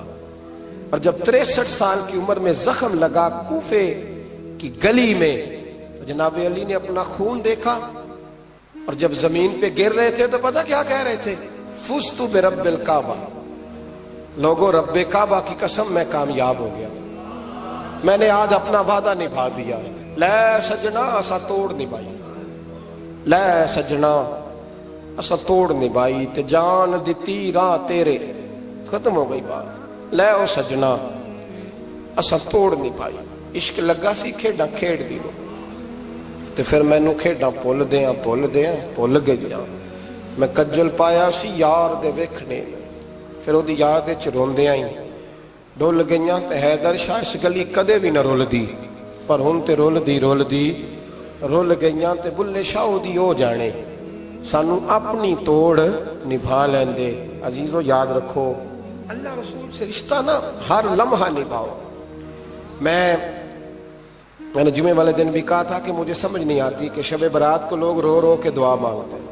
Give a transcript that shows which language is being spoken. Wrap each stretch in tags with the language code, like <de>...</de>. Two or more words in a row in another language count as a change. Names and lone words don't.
<ur>اور جب 63 سال کی عمر میں زخم لگا کوفے کی گلی میں, جناب علی نے اپنا خون دیکھا اور جب زمین پہ گر رہے تھے تو پتہ کیا کہہ رہے تھے,</ur> <ar>فزت برب الکعبہ,</ar> <ur>لوگوں رب کعبہ کی قسم میں کامیاب ہو گیا, میں نے آج اپنا وعدہ نبھا دیا.</ur> <pa>لے سجنا اسا توڑ نبھائی, لے سجنا اسا توڑ نبھائی, تے جان دتی راہ تیرے.</pa> <ur>ختم ہو گئی بات.</ur> <pa>لے او سجنا اسا توڑ نبھائی. عشق لگا سی کھیڈاں کھیڑ دی لو تے پھر مینوں کھیڈاں بھول گئیاں. میں کجل پایا سی یار دے ویکھنے, پھر وہ یاد روندیاں ہی ڈول گئیاں. تے حیدر شاہ اس گلی کدے بھی نہ رول دی, پر ہن تے رول گئیاں. تے بلے شاہ دی ہو جانے, سانو اپنی توڑ نبھا لیندے.</pa> <ur>عزیزو یاد رکھو اللہ رسول سے رشتہ نا ہر لمحہ نبھاؤ. میں نے جمعے والے دن بھی کہا تھا کہ مجھے سمجھ نہیں آتی کہ شب برات کو لوگ رو رو کے دعا مانگتے ہیں.</ur>